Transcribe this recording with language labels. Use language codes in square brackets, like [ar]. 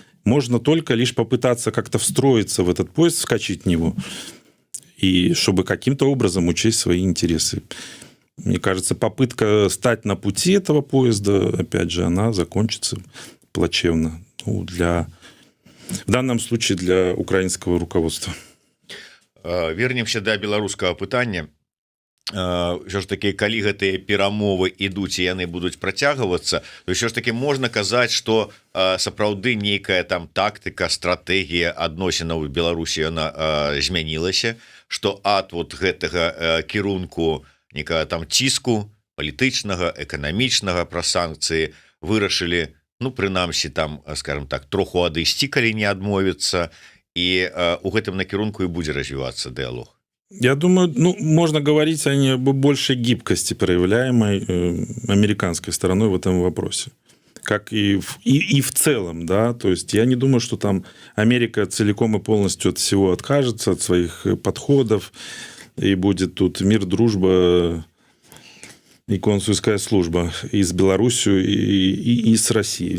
[ru] Можно только лишь попытаться как-то встроиться в этот поезд, вскочить в него, и чтобы каким-то образом учесть свои интересы. Мне кажется, попытка стать на пути этого поезда, опять же, она закончится плачевно. Ну, в данном случае для украинского руководства. [be] Вернемся до беларускага пытання. Що ж таки, калі гэтыя перамовы ідуць і яны будуць працягвацца, то ўсё ж таки можна казаць, што сапраўды нейкая там тактыка, стратэгія адносінаў у Беларусі яна змянілася, што ад вот гэтага кірунку некага там ціску палітычнага, эканамічнага пра санкцыі вырашылі, ну прынамсі там, скажем так, троху адысці, калі не адмовіцца, і у гэтым накірунку і будзе развівацца дыалог. [ru] Я думаю, ну, можно говорить о большей гибкости, проявляемой американской стороной в этом вопросе. Как и в целом, да. То есть я не думаю, что там Америка целиком и полностью от всего откажется, от своих подходов, и будет тут мир, дружба и консульская служба и с Беларусью, и с Россией.